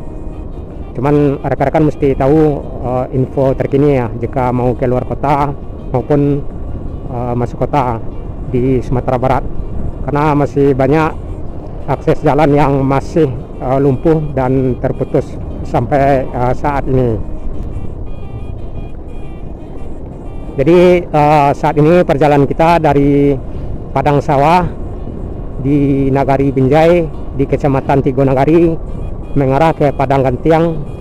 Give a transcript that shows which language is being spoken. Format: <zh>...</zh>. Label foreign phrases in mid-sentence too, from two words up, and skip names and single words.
<id>Cuman rekan-rekan mesti tahu info terkini ya jika mau keluar kota maupun masuk kota di Sumatera Barat, karena masih banyak akses jalan yang masih lumpuh dan terputus sampai saat ini. Jadi saat ini perjalanan kita dari Padang Sawah di Nagari Binjai di Kecamatan Tigo Nagari mengarah ke Padang Gantiang.</id>